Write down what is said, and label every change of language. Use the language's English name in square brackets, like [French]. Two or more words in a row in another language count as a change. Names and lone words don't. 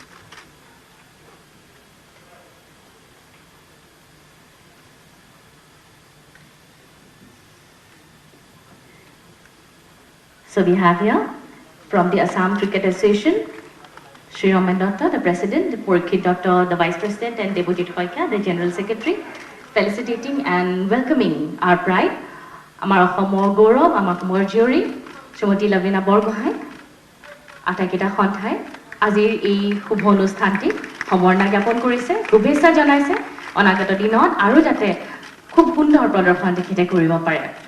[English] So we have here from the Assam Cricket Association, Sri Roman Doctor, the President, Porikit Doctor, the Vice President, and Debojit Hoika, the General Secretary, felicitating and welcoming our bride, [Assamese] আমাৰ অসমৰ গৌৰৱ, আমাৰ অসমৰ জীয়ৰী, শ্ৰীমতী লৱলীনা বৰগোহাঁই, আটাইকেইটা সন্থাই আজিৰ এই শুভ অনুষ্ঠানটিত সম্বৰ্ধনা জ্ঞাপন কৰিছে, শুভেচ্ছা জনাইছে। অনাগত দিনত আৰু যাতে খুব সুন্দৰ প্ৰদৰ্শন তেখেতে কৰিব পাৰে।